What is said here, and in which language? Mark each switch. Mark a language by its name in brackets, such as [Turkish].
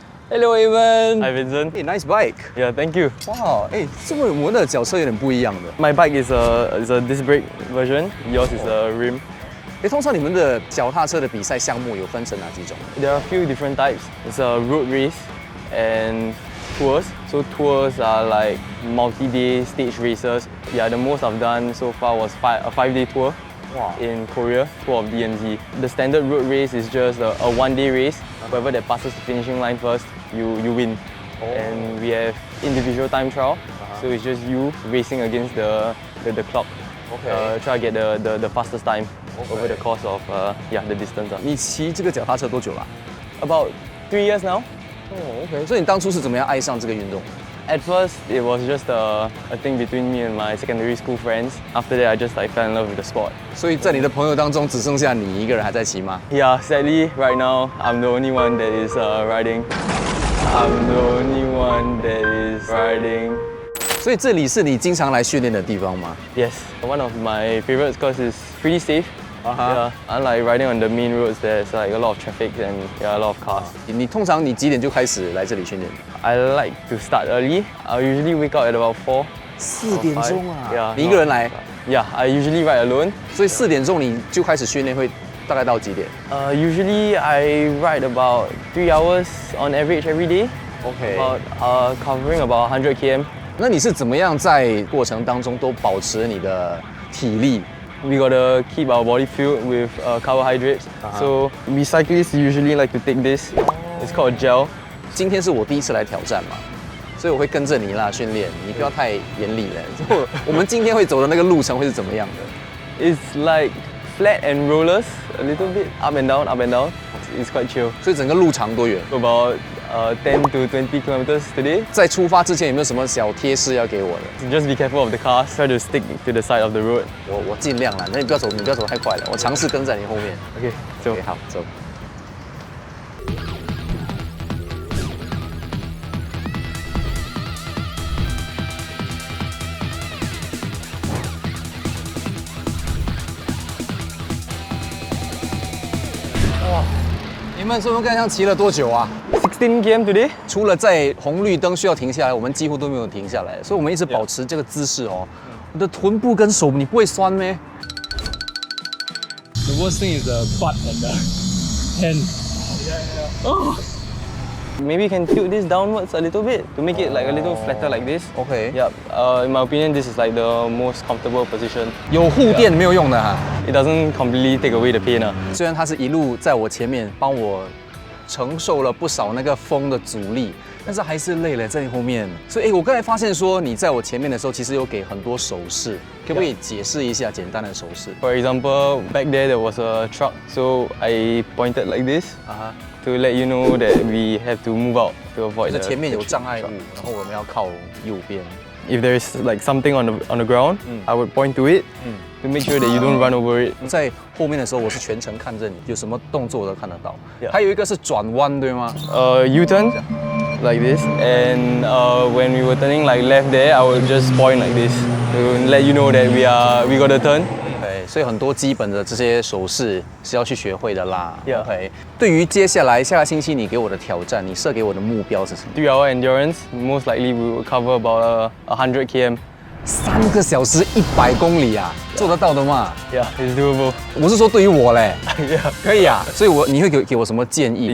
[English] Hello, Evan. Hi Vincent. Hey, nice bike. Yeah, thank you. [Chinese] 哇，哎，这么我们的脚车有点不一样的。 [English] My bike is a disc brake version. Yours is a rim. [Chinese] 哎，通常你们的脚踏车的比赛项目有分成哪几种？ [English] There are a few different types. It's a road race and tours. So tours are like multi-day stage races. Yeah, the most I've done so far was a 5-day tour Wow. in Korea, tour of DMZ. The standard road race is just a 1-day race. Whoever that passes the finishing line first, you win. And we have individual time trial. So it's just you racing against the clock. Okay. Try to get the fastest time over the course of the distance. [Chinese] 你骑这个脚踏车多久了？ [English] About 3 years now. [Chinese] 哦 ，OK。所以你当初是怎么样爱上这个运动？ [English] At first, it was just a thing between me and my secondary school friends. After that, I just fell in love with the sport. [Chinese] 所以在你的朋友当中，只剩下你一个人还在骑吗？ [English] Yeah, sadly, right now, I'm the only one that is riding. I'm the only one that is riding. [Chinese] 所以这里是你经常来训练的地方吗？ [English] Yes, one of my favorites because it's pretty safe. Yeah, unlike riding on the main roads, there's like a lot of traffic and a lot of cars. [Chinese] 你通常你几点就开始来这里训练？ [English] I like to start early. I usually wake up at about 4. [Chinese] 4点钟啊！ [English] Yeah, [Chinese] 你一个人来， [English] Yeah, I usually ride alone. [Chinese] 所以4点钟你就开始训练，会大概到几点 [English] Usually I ride about 3 hours on average every day. ？OK。 About covering about 100 km. [Chinese] 那你是怎么样在过程当中都保持你的体力？ [English] We gotta keep our body filled with carbohydrates. So we cyclists usually like to take this. It's called gel. [Chinese] 今天是我第一次来挑战嘛，所以我会跟着你啦训练，你不要太严厉了。我们今天会走的那个路程会是怎么样的？ [English] It's like flat and rollers, a little bit up and down, up and down. It's quite chill. [Chinese] 所以整个路长多远？ [English] About 10 to 20 kilometers today. [Chinese] 在出发之前有没有什么小贴士要给我的？ [English] Just be careful of the cars. Try to stick to the side of the road. [Chinese] 我尽量啦，那你不要走太快了，我尝试跟在你后面。 [English] Okay, so [Chinese] OK， 好，走。哇，你们说刚刚骑了多久啊？ [English] 16 km today. [Chinese] 除了在红绿灯需要停下来，我们几乎都没有停下来，所以我们一直保持这个姿势哦。我的臀部跟手，你不会酸咩？ [English] The worst thing is the butt and the hand. Maybe you can tilt this downwards a little bit to make it like a little flatter like this. OK， Yep. In my opinion, this is like the most comfortable position. [Chinese] 有护垫没有用的哈。 [English] It doesn't completely take away the pain. [Chinese] 虽然它是一路在我前面帮我承受了不少那个风的阻力，但是还是累了在后面。所以，我刚才发现说你在我前面的时候，其实有给很多手势，可不可以解释一下简单的手势？ [English] For example, back there was a truck, so I pointed like this to let you know that we have to move out to avoid [Chinese] 就是 [English] the. [Chinese] 前面有障碍物，然后我们要靠右边。 [English] If there is like something on the ground, I would point to it to make sure that you don't run over it. [Chinese] 在后面的时候，我是全程看着你，有什么动作我都看得到。 [English] Yeah. [Chinese] 还有一个是转弯，对吗？ [English] U-turn like this, and when we were turning like left there, I would just point like this to let you know that we got a turn. [Chinese] 对，所以很多基本的这些手势是要去学会的啦。 [English] Yeah. [Chinese] OK， 对于接下来下个星期你给我的挑战，你设给我的目标是什么？ [English] 3-hour endurance, most likely we will cover about 100 km. [Chinese] 3个小时100公里啊，做得到的吗？ [English] Yeah, it's doable. [Chinese] 我是说对于我嘞， [English] Yeah. [Chinese] 可以啊。所以你会给我什么建议？